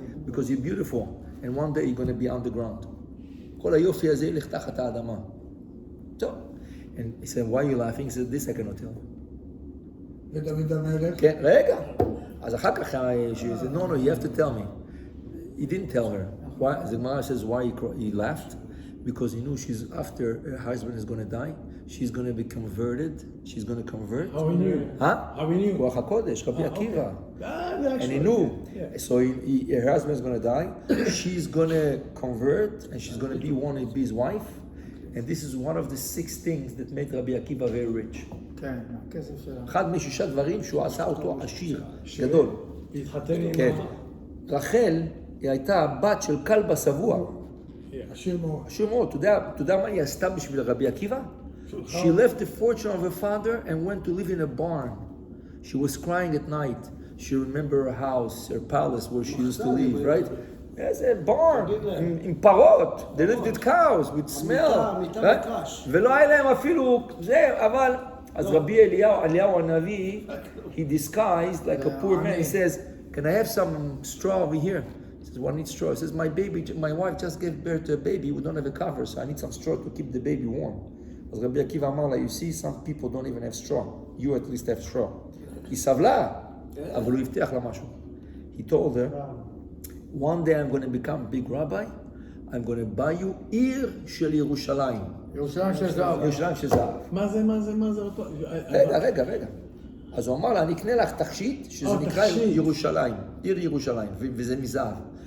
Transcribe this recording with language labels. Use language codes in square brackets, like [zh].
[en] Because you're beautiful, and one day you're going to be underground. [he] כל היופי הזה ילך תחת האדמה." טוב. [en] And he said, "Why are you laughing?" He said, "This I cannot tell." [he] ודוד המלך? כן, רגע. אז אחר כך, [en] she said, "No, you have to tell me." He didn't tell her. Why? The Gemara says why he laughed, because he knew after her husband is going to die, she's going to be converted. She's going to convert. How he knew? Huh? How he knew? Ruach HaKodesh, Rabbi Akiva. And he Actually, knew. yeah. So her husband is going to die. She's going to convert, and she's going to be his wife. And this is one of the 6 things that made Rabbi Akiva very rich. [he] כן, הכסף שלה. אחד מ6 דברים שהוא עשה אותו עשיר, גדול. להתחתן עם כן. רחל היא הייתה הבת של כלבה שבוע. עשיר מאוד. עשיר מאוד. אתה יודע מה היא עשתה בשביל רבי עקיבא? [en] She left the fortune of her father and went to live in a barn. She was crying at night. She remembered her house, her palace where she used to live, right? There's a barn [he] עם פרות. [en] They lived with cows, with smell. right? [he] ולא היה להם אפילו זה, אבל... אז רבי אליהו הנביא, [en] he disguised like a poor man. He says, "Can I have some straw over here?" He says, "What needs straw?" He says, my wife just gave birth to a baby. We don't have a cover, so I need some straw to keep the baby warm. [he] אז רבי עקיבא אמר לה, [en] "You see, some people don't even have straw. You at least have straw." [he] היא סבלה, אבל הוא הבטיח לה משהו. [en] He told her, "One day I'm going to become a big rabbi. I'm going to buy you [he] עיר של ירושלים." ירושלים של זהב. ירושלים של זהב. מה זה אותו? רגע. אז הוא אמר לה, "אני אקנה לך תכשיט, שזה נקרא ירושלים, עיר ירושלים, וזה מזהב."